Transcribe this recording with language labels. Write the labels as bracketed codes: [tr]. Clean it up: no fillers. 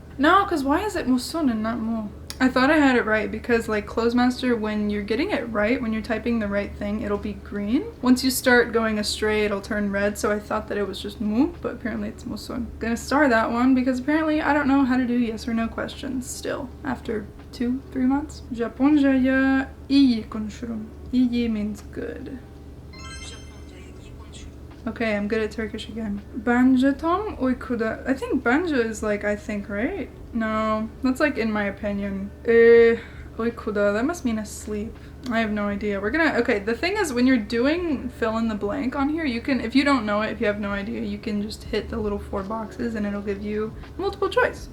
[en] No, because why is it musun and not mu? I thought I had it right because like Clozemaster, when you're getting it right, when you're typing the right thing, it'll be green. Once you start going astray, it'll turn red. So I thought that it was just mu, but apparently it's musun. Gonna star that one because apparently I don't know how to do yes or no questions still after 2-3 months. [tr] Japonca'ya iyi konuşurum. [en] İyi means good. Okay, I'm good at Turkish again. [tr] Bence tam uykuda. [en] I think bence is like I think, right? No, that's like in my opinion. Uykuda, that must mean asleep. I have no idea. We're gonna, okay, the thing is when you're doing fill in the blank on here, you can, if you don't know it, if you have no idea, you can just hit the little 4 boxes and it'll give you multiple choice.